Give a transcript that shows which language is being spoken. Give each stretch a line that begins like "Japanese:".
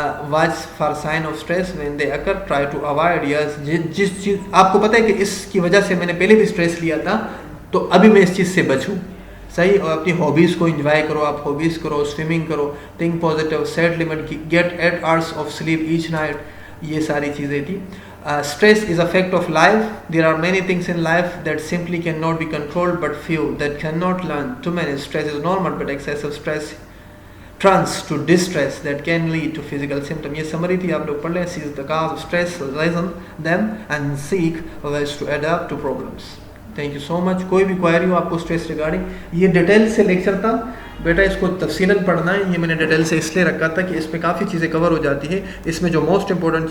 English: Watch for sign of stress when they occur, try to avoid.
Urdu: یس، جس چیز آپ کو پتہ ہے کہ اس کی وجہ سے میں نے پہلے بھی اسٹریس لیا تھا تو ابھی میں اس چیز سے بچوں. صحیح. اور اپنی ہابیز کو انجوائے کرو، آپ ہابیز کرو، سوئمنگ کرو،
English: Think positive, set limit, get 8 hours of sleep each night.
Urdu: یہ ساری چیزیں تھیں.
English: Stress is a fact of life. There are many things in life that simply cannot be controlled, but few that cannot learn to manage. Stress is normal, but excessive stress turns to distress that can lead to physical symptoms.
Urdu: یہ summary تھی، آپ لوگ پڑھ لیں.
English: Seize the cause of stress, reason them, and seek ways to adapt to problems. Thank you so much.
Urdu: کوئی بھی query ہو آپ کو اسٹریس ریگارڈنگ، یہ ڈیٹیل سے لیکچر تھا بیٹا، اس کو تفصیلاً پڑھنا ہے. یہ میں نے ڈیٹیل سے اس لیے رکھا تھا کہ اس میں کافی چیزیں کور ہو جاتی ہے. اس میں جو موسٹ امپورٹنٹ چیز تھا وہ stress, stressor, type of stress اور GAR، گیس